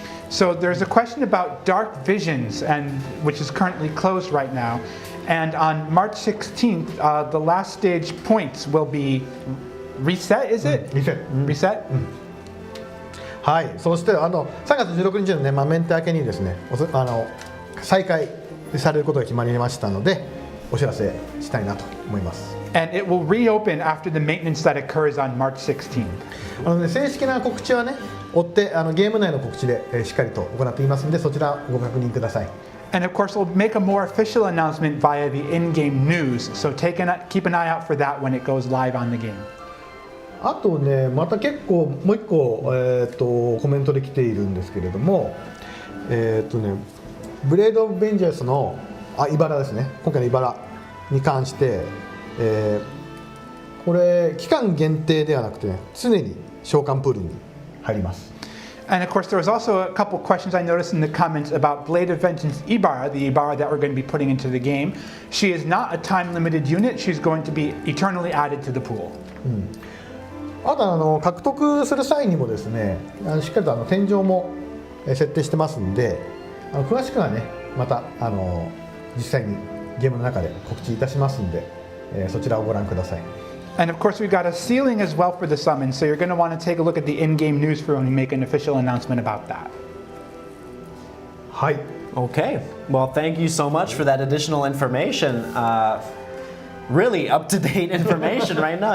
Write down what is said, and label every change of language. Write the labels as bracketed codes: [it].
[en] So there's a question about Dark Visions, and which is currently closed right now. And on March 16th, the last stage points will be reset, is it? Reset? [ja] はい、そして3月16日のね、メンテ明けにですね、再開されることが決まりましたので、お知らせしたいなと思います。 [en] And it will reopen after the maintenance that occurs on March 16th. [ja] 正式な告知はね、追ってゲーム内の告知でしっかりと行っていますので、そちらご確認ください。 [en] And of course, we'll make a more official announcement via the in-game news. So keep an eye out for that when it goes live on the game. [ja] あとね、また結構もう一個、コメントで来ているんですけれども、ブレード・オブ・ベンジャースのイバラですね。今回のイバラに関して、これ期間限定ではなくて、ね、常に召喚プールに入ります。 [en] And of course, there was also a couple questions I noticed in the comments about Blade of Vengeance Ibara, the Ibara that we're going to be putting into the game. She is not a time-limited unit. She's going to be eternally added to the pool. [ja] あと獲得する際にもですね、しっかりと天井も設定してますんで、詳しくはね、また実際にゲームの中で告知いたしますんで、そちらをご覧ください。 [en] And of course, we've got a ceiling as well for the summon, so you're going to want to take a look at the in-game news for when we make an official announcement about that. [ja] はい。 [en] Okay. Well, thank you so much for that additional information. Really up-to-date information right now.